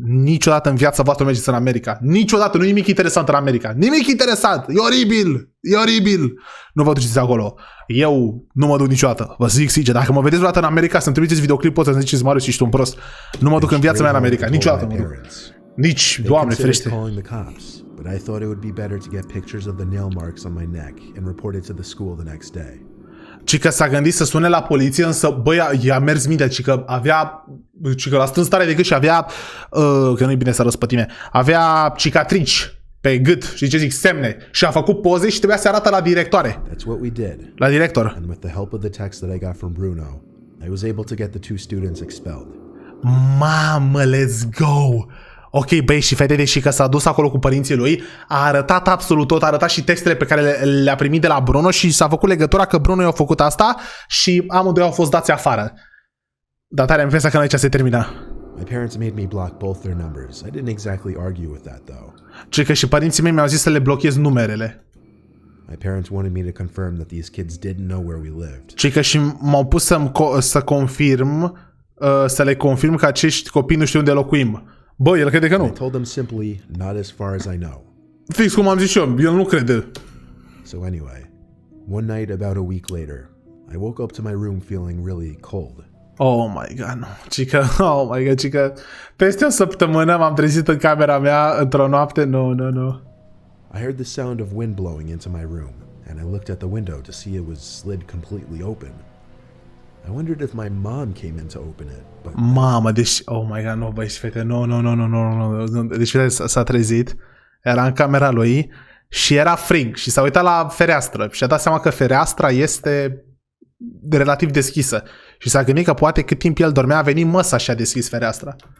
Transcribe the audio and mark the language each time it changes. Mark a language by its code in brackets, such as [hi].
[ro] Niciodată în viața voastră nu mergeți în America. Niciodată, nu e nimic interesant în America. Nimic interesant. E oribil. E oribil. Nu vă duceți acolo. Eu nu mă duc niciodată. Vă zic sincer, dacă mă vedeți vreodată în America, să-mi trimiteți videoclip, poți să ziceți, Marius, ești un prost. Nu mă duc în viața mea în America. Niciodată mă duc. Nici, Doamne ferește. [en] But I thought it would be better to get pictures of the nail marks on my neck and report it to the school the next day. [ro] Ci că s-a gândit să sune la poliție, însă, băi, i-a mers mintea, ci că l-a strâns tare de gât și avea, că nu-i bine să răspătime, avea cicatrici pe gât, și ce zic, semne, și a făcut poze și trebuia să arată la directoare. [en] That's what we did. [ro] La director. [en] And with the help of the text that I got from Bruno, I was able to get the 2 students expelled. Mamă, let's go! [ro] Ok, băi, și fete, deși că s-a dus acolo cu părinții lui, a arătat absolut tot, a arătat și textele pe care le-a primit de la Bruno și s-a făcut legătura că Bruno i-a făcut asta și amândoi au fost dați afară. Dar tare am pensat că aici se termina. [en] My parents made me block both their numbers. I didn't exactly argue with that though. [ro] Ci că și părinții mei mi-au zis să le blochez numerele. [en] My parents wanted me to confirm that these kids didn't know where we lived. [ro] Ci că și m-au pus să confirm, să le confirm că acești copii nu știu unde locuim. Bă, el crede că nu. [en] I told them simply, not as far as I know. [ro] Fix cum am zis eu, el nu crede. [en] So anyway, one night about a week later, I woke up to my room feeling really cold. Oh my god, no. [ro] Cică, peste o săptămână m-am trezit în camera mea într-o noapte, nu. [en] I heard the sound of wind blowing into my room, and I looked at the window to see it was slid completely open. I wondered if my mom came in to open it, but... [ro] Mamă, deci... [en] Oh my god, [ro] nu, băi, fete, nu. Deci, fete, s-a trezit, era în camera lui și era frig și s-a uitat la fereastră și a dat seama că fereastra este relativ deschisă. Și s-a gândit că poate cât timp el dormea a venit măsa și a deschis fereastra.